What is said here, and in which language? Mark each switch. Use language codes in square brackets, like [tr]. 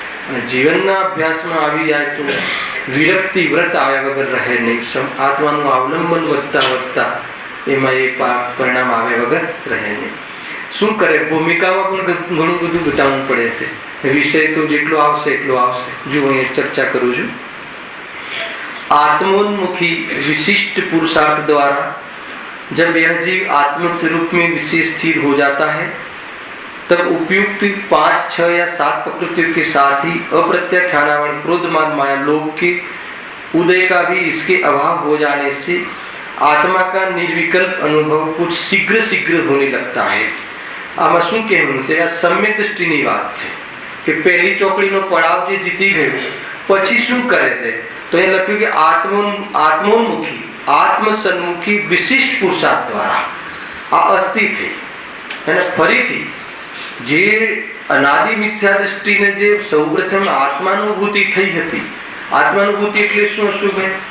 [gu] અને જીવનના અભ્યાસમાં આવી જાય તો વિરક્તિ વ્રત આવ્યા વગર રહે નહીં. આત્માનું અવલંબન વધતા એમાં એ પરિણામ આવ્યા વગર રહે નહીં. શું કરે, ભૂમિકામાં પણ ઘણું બધું બતાવવું પડે છે. વિષય તો જેટલો આવશે એટલો આવશે. જો અહીંયા ચર્ચા કરું છું. [hi] आत्मोन्मुखी विशिष्ट पुरुषार्थ द्वारा जब यह जीव आत्म स्वरूप में विशेष स्थिर हो जाता है तब उपयुक्त 5, 6 या 7 प्रकृतियों के साथ ही अप्रत्याख्यानावरण क्रोधमान माया लोभ के उदय का भी इसके अभाव हो जाने से आत्मा का निर्विकल्प अनुभव कुछ शीघ्र होने लगता है. [gu] આમાં શું કહેવું છે? આ સમ્યક દ્રષ્ટિની વાત છે કે પહેલી ચોકડીનો પડાવ જે જીતી ગયો પછી શું કરે છે? તો એ લખ્યું કે આત્મોન્મુખી આત્મ સન્મુખી વિશિષ્ટ પુરુષાર્થ દ્વારા આ અસ્થિ થઈ અને ફરીથી જે અનાદિ મિથ્યા દ્રષ્ટિને જે સૌપ્રથમ આત્માનુભૂતિ થઈ હતી, આત્માનુભૂતિ એટલે શું હતું?